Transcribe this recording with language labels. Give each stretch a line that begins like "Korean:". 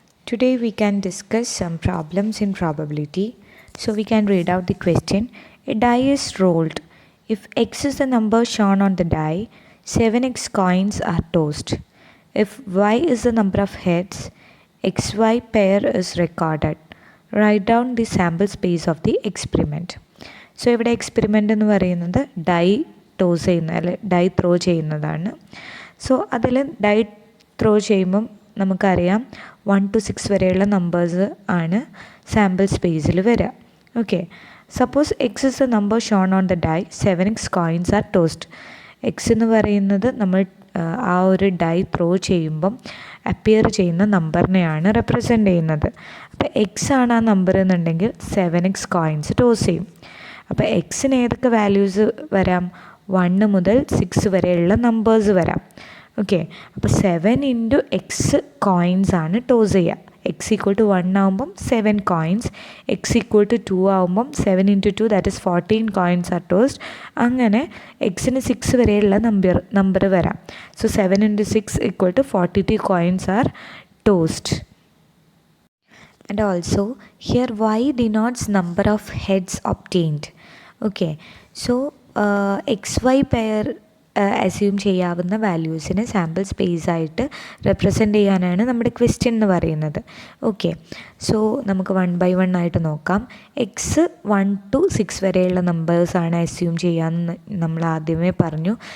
English: Today we can discuss some problems in probability. So we can read out the question. A die is rolled. If x is the number shown on the die, 7x coins are tossed. If y is the number of heads, xy pair is recorded. Write down the sample space of the experiment.
Malayalam: So ഇവിടെ experiment എന്ന് പറയുന്നത് dye toss ചെയ്യുന്ന അല്ലെ dye throw ചെയ്യുന്നതാണ്. So അതിൽ dye throw ചെയ്യുമ്പം നമുക്കറിയാം 1 to 6 വരെയുള്ള നമ്പേഴ്സ് ആണ് സാമ്പിൾ സ്പേസിൽ വരിക.
English: Okay, suppose X is the number shown on the die 7x coins are tossed.
Malayalam: X എന്ന് പറയുന്നത് നമ്മൾ ആ ഒരു ഡൈ ത്രോ ചെയ്യുമ്പം അപ്പിയർ ചെയ്യുന്ന നമ്പറിനെയാണ് റെപ്രസെൻ്റ് ചെയ്യുന്നത്. അപ്പോൾ എക്സ് ആണ് ആ നമ്പർ എന്നുണ്ടെങ്കിൽ 7x കോയിൻസ് ടോസ് ചെയ്യും. അപ്പോൾ എക്സിന് ഏതൊക്കെ വാല്യൂസ് വരാം? 1 മുതൽ 6 വരെയുള്ള നമ്പേഴ്സ് വരാം. ഓക്കെ, അപ്പോൾ 7 ഇൻറ്റു എക്സ് കോയിൻസ് ആണ് ടോസ് ചെയ്യുക. എക്സ് ഈക്വൽ ടു 1 ആകുമ്പം 7 കോയിൻസ്, എക്സ് ഈക്വൽ ടു 2 ആകുമ്പം 7 into 2
English: That is 14 coins are tossed.
Malayalam: അങ്ങനെ എക്സിന് 6 വരെയുള്ള നമ്പർ വരാം.
English: So 7 into 6 equal to 42 coins are tossed. And also here y denotes number of heads obtained. Okay, so xy pair
Malayalam: assume ചെയ്യാവുന്ന വാല്യൂസിനെ sample space ആയിട്ട് represent ചെയ്യാനാണ് നമ്മുടെ question എന്ന് പറയുന്നത്. ഓക്കെ, സോ നമുക്ക് 1 by 1 ആയിട്ട് നോക്കാം. എക്സ് 1 to 6 വരെയുള്ള നമ്പേഴ്സാണ് അസ്യൂം ചെയ്യാമെന്ന് നമ്മൾ ആദ്യമേ പറഞ്ഞു.